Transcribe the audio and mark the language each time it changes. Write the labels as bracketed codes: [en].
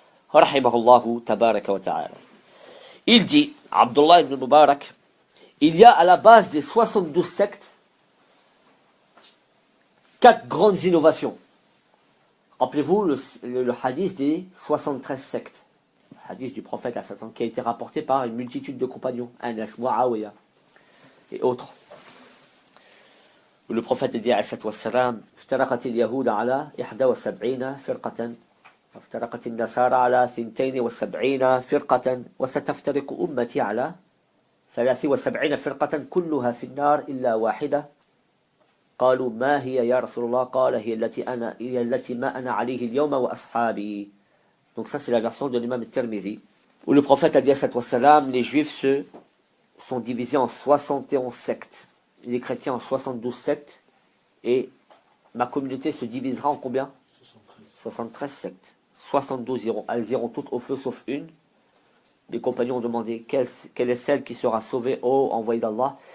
[ar] Rahimahullahu tabaraka wa ta'ala. [fr] Il dit, Abdullah ibn Mubarak, il y a à la base des 72 sectes 4 grandes innovations. Rappelez-vous le hadith des 73 sectes. Le hadith du prophète qui a été rapporté par une multitude de compagnons. Anas, Muawiya et autres. Où le prophète a dit à wassalam, [ar] افترقت اليهود على 71 فرقة وافترقت النصارى على 72 فرقة وستفترق أمتي على 73 فرقة كلها في النار إلا واحدة قالوا ما هي يا رسول الله قال هي التي ما أنا عليه اليوم وأصحابي. [fr] Donc ça c'est la version de l'imam al-Tirmidhi où le prophète a dit wassalam, les juifs sont divisés en 71 sectes, les chrétiens en 72 sectes et ma communauté se divisera en combien? 73 sectes. 72 elles iront toutes au feu sauf une. Les compagnons ont demandé quelle est celle qui sera sauvée, ô envoyé d'Allah.